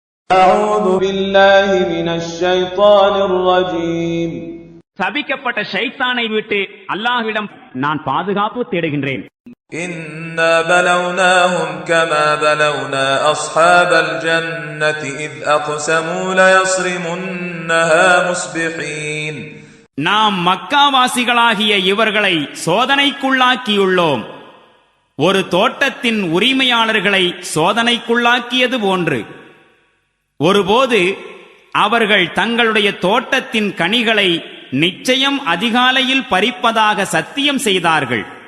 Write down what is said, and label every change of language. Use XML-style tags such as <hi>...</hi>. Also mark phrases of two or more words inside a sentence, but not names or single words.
<ar>أعوذ بالله من الشيطان الرجيم.</ar> <ta>சபிக்கப்பட்ட ஷைத்தானை விட்டு அல்லாஹ்விடம் நான் பாதுகாப்பு தேடுகின்றேன்.</ta> <ar>إنا بلوناهم كما بلونا أصحاب الجنة إذ أقسموا ليصرمنها مصبحين.</ar> <ta>நாம் மக்காவாசிகளாகிய இவர்களை சோதனைக்குள்ளாக்கியுள்ளோம். ஒரு தோட்டத்தின் உரிமையாளர்களை சோதனைக்குள்ளாக்கியது போன்று. ஒருபோது அவர்கள் தங்களுடைய தோட்டத்தின் கனிகளை நிச்சயம் அதிகாலையில் பறிப்பதாக சத்தியம் செய்தார்கள்.</ta>